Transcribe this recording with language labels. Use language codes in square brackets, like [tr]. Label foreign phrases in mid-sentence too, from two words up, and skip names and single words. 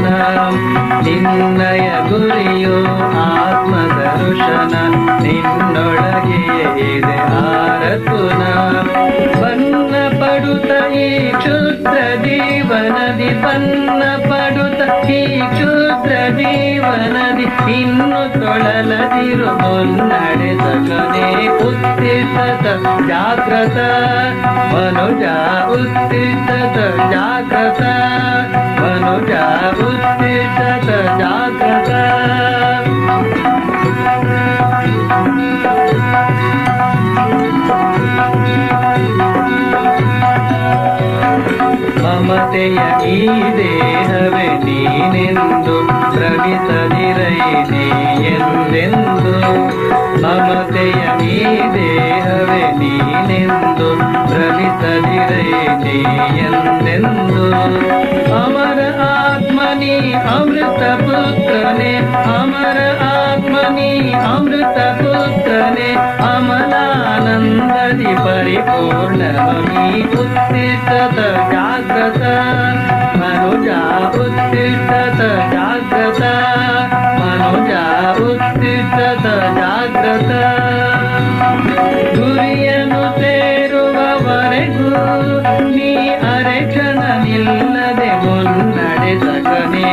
[kn] ನಿನ್ನಯ ಗುರಿಯು ಆತ್ಮದರ್ಶನ ನಿನ್ನೊಳಗೆಯೇ ಇದೆ ಆರತುನ. ಬನ್ನ ಪಡುತ್ತ ಈ ಕ್ಷುದ್ರ ಜೀವನದಿ, ಬನ್ನ ಪಡುತ್ತ ಈ ಕ್ಷುದ್ರ ಜೀವನದಿ ಇನ್ನು ತೊಳಲದಿರು ಮುನ್ನಡೆ ಸಗನೆ. [sa] ಉತ್ತಿಷ್ಟತ ಜಾಗ್ರತ ಮನುಜ, ಉತ್ತಿಷ್ಟತ ಜಾಗ್ರತ ಮನುಜ, ಉತ್ತಿಷ್ಟತ ಜಾಗ್ರತ. [kn] ಮಮತೆಯ ಈ ದೇಹವೇ ನೀನೆಂದು ಭ್ರಮಿಸದಿರೈನೇ ಎಂದೆಂದು. ಮಮತೆಯ ಈ ದೇಹವೇ ನೀನೆಂದು ಭ್ರಮಿಸದಿರೈನೇ ಎಂದೆಂದು. ಅಮರ ಆತ್ಮನಿ ಅಮೃತ ಪುತ್ರನೇ, ಅಮರ ಆತ್ಮನಿ ಅಮೃತ ಪುತ್ರನೇ, ಅಮಲಾನಂದದಿ ಪರಿಪೂರ್ಣಮಿ. [sa] ಉತ್ತಿಷ್ಟತ ಜಾಗ್ರತ ಮನುಜ, ಉತ್ತಿಷ್ಟತ ಜಾಗ್ರತ ಮನುಜ, ಉತ್ತಿಷ್ಟತ ಜಾಗ್ರತ. [kn] ಗುರಿಯನ್ನು ಸೇರುವವರೆಗೂ ನೀ ಅರೆಕ್ಷಣ ನಿಲ್ಲದೆ ಮುನ್ನಡೆ ಸಗನೆ.